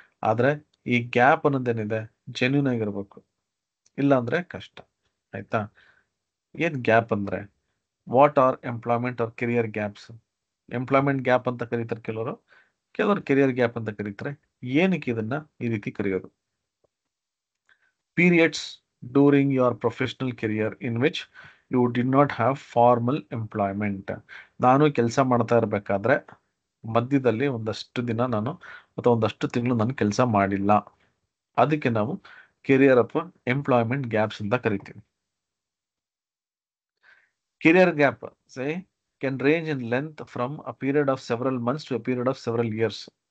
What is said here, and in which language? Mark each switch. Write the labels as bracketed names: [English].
[Kannada] ಆದ್ರೆ ಈ gap ಅನ್ನೋದೇನಿದೆ genuine ಆಗಿರ್ಬೇಕು, ಇಲ್ಲ ಅಂದ್ರೆ ಕಷ್ಟ. ಆಯ್ತಾ? ಏನ್ ಗ್ಯಾಪ್ ಅಂದ್ರೆ [English] What are employment or career gaps? [Kannada] Employment gap ಅಂತ ಕರೀತಾರೆ ಕೆಲವರು ಕೆರಿಯರ್ ಗ್ಯಾಪ್ ಅಂತ ಕರೀತಾರೆ. ಏನಕ್ಕೆ ಇದನ್ನ ಈ ರೀತಿ ಕರೆಯೋದು? [English] periods during your professional career in which you did not have formal employment. [Kannada] ನಾನು ಕೆಲಸ ಮಾಡ್ತಾ ಇರಬೇಕಾದ್ರೆ ಮಧ್ಯದಲ್ಲಿ ಒಂದಷ್ಟು ದಿನ ನಾನು ಅಥವಾ ಒಂದಷ್ಟು ತಿಂಗಳು ನಾನು ಕೆಲಸ ಮಾಡಿಲ್ಲ. ಅದಕ್ಕೆ ನಾವು ಕೆರಿಯರ್ ಅಥವಾ ಎಂಪ್ಲಾಯ್ಮೆಂಟ್ ಗ್ಯಾಪ್ಸ್ ಅಂತ ಕರಿತೀವಿ. [English] Career gap say can range in length from a period of several months to a period of several years.